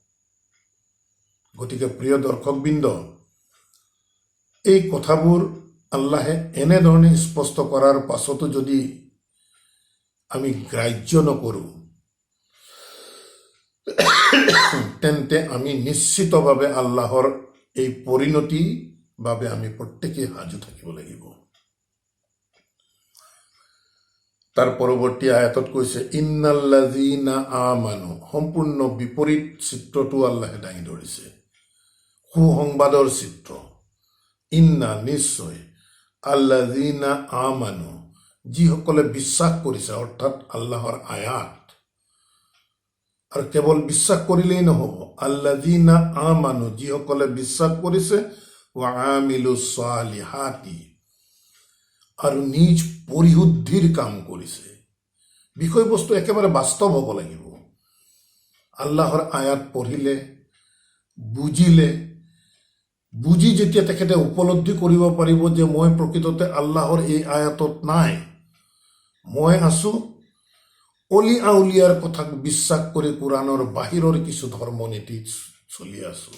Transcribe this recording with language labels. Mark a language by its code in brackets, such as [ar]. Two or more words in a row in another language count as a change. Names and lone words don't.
[as] গতিকে প্ৰিয় দৰ্শকবৃন্দ, এই কথাবোৰ আল্লাহে এনেধৰণে স্পষ্ট কৰাৰ পাছতো যদি আমি গ্ৰাহ্য নকৰোঁ, তেন্তে আমি নিশ্চিতভাৱে আল্লাহৰ এই পৰিণতিৰ বাবে আমি প্ৰত্যেকেই সাজু থাকিব লাগিব। তাৰ পৰৱৰ্তী আয়াতত কৈছে [ar] إن الذين آمنوا, [as] সম্পূৰ্ণ বিপৰীত চিত্ৰটো আল্লাহে দাঙি ধৰিছে, সুসংবাদৰ চিত্ৰ। ইন্না নিশ্চয় [ar] الذين آمنوا [as] যিসকলে বিশ্বাস কৰিছে, অৰ্থাৎ আল্লাহৰ আয়াত। আৰু কেৱল বিশ্বাস কৰিলেই নহ'ব, [ar] الذين آمنوا [as] যিসকলে বিশ্বাস কৰিছে, [ar] وعملوا الصالحات [as] আৰু নিজ পৰিশুদ্ধিৰ কাম কৰিছে। বিষয়বস্তু একেবাৰে বাস্তৱ হ'ব লাগিব। আল্লাহৰ আয়াত পঢ়িলে, বুজি যেতিয়া তেখেতে উপলব্ধি কৰিব পাৰিব যে মই প্ৰকৃততে আল্লাহৰ এই আয়াতত নাই, মই আছো অলি আউলিয়াৰ কথাক বিশ্বাস কৰি কোৰাণৰ বাহিৰৰ কিছু ধৰ্মনীতি চলি আছো।